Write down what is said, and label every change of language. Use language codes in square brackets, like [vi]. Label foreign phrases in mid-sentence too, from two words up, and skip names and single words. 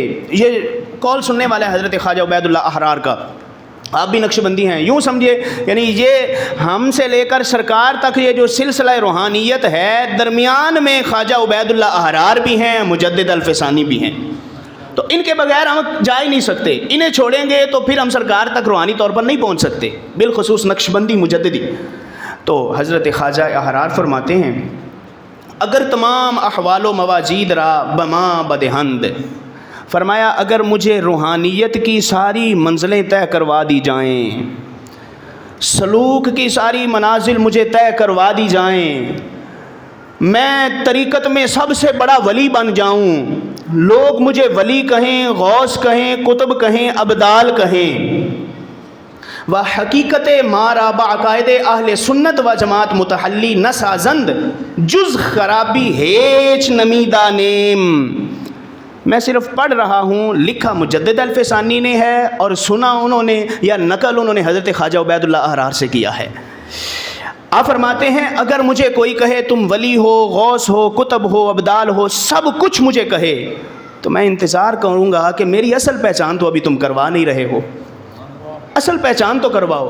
[ur] یہ قول سننے والا ہے حضرت خواجہ عبید اللہ احرار کا، آپ بھی نقشبندی ہیں، یوں سمجھے یعنی یہ ہم سے لے کر سرکار تک یہ جو سلسلہ روحانیت ہے، درمیان میں خواجہ عبید اللہ احرار بھی ہیں، مجدد الفسانی بھی ہیں، تو ان کے بغیر ہم جا ہی نہیں سکتے، انہیں چھوڑیں گے تو پھر ہم سرکار تک روحانی طور پر نہیں پہنچ سکتے، بالخصوص نقشبندی مجددی۔ تو حضرت خواجہ احرار فرماتے ہیں [fa] اگر تمام احوال و مواجید را بما بدہند، [ur] فرمایا اگر مجھے روحانیت کی ساری منزلیں طے کروا دی جائیں، سلوک کی ساری منازل مجھے طے کروا دی جائیں، میں طریقت میں سب سے بڑا ولی بن جاؤں، لوگ مجھے ولی کہیں، غوث کہیں، قطب کہیں، ابدال کہیں، [fa] و حقیقت مارا بعقائد اہل سنت و جماعت متحلی نسازند جز خرابی ہیچ نمیدہ نیم۔ [ur] میں صرف پڑھ رہا ہوں، لکھا مجدد الفسانی نے ہے اور سنا انہوں نے یا نقل انہوں نے حضرت خواجہ عبید اللہ احرار سے کیا ہے۔ آپ فرماتے ہیں اگر مجھے کوئی کہے تم ولی ہو، غوث ہو، قطب ہو، ابدال ہو، سب کچھ مجھے کہے، تو میں انتظار کروں گا کہ میری اصل پہچان تو ابھی تم کروا نہیں رہے ہو، اصل پہچان تو کرواؤ۔